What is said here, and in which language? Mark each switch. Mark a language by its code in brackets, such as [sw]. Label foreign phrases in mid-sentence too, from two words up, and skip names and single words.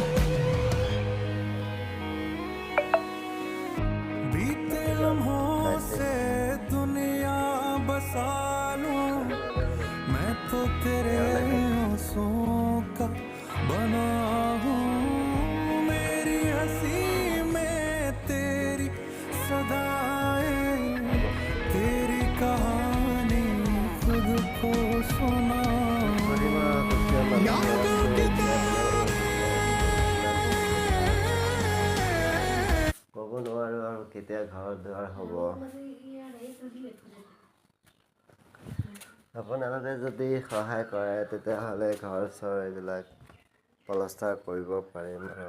[hi] बीते लम्हों से दुनिया बसा लूं मैं तो तेरे आंसुओं का बना हूँ। मेरी हंसी में तेरी सदाएं, तेरी कहानी खुद को सुना। यादों की [as] ক'ব নোৱাৰো আৰু কেতিয়া ঘৰ দুৱাৰ হ'ব। আপোনালোকে যদি সহায় কৰে তেতিয়াহ'লে ঘৰ চৰ এইবিলাক পলস্তাৰ কৰিব পাৰিম আৰু।